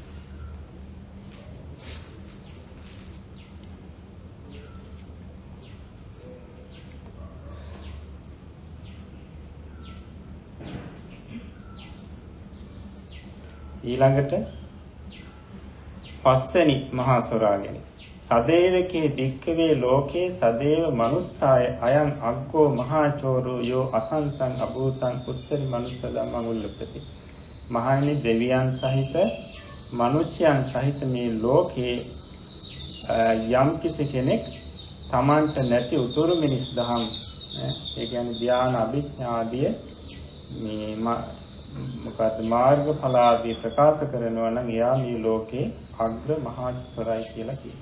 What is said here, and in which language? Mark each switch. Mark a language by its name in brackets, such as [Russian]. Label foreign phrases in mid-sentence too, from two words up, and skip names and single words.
[Sinhala] ඊළඟට පස්වෙනි මහා සොරාගෙන [Pali] සදේවකේ භික්ඛවේ ලෝකේ සදේව මනුස්සාය අයං අග්ගෝ මහාචෝරෝ යෝ අසන්තං අභූතං උත්තරි මනුස්ස ධම්මං උල්ලපති. [Sinhala] මහණනි දෙවියන් සහිත මිනිස්යන් සහිත මේ ලෝකේ යම් කිසි කෙනෙක් තමන්ට නැති උතුරු මිනිස් දහම් ඒ කියන්නේ ධ්‍යාන අභිඥා ආදී මේ මොකද මාර්ගඵල ආදී ප්‍රකාශ කරනවා නම් එයා මේ ලෝකේ අග්‍ර මහා සොරයි කියලා කියනවා.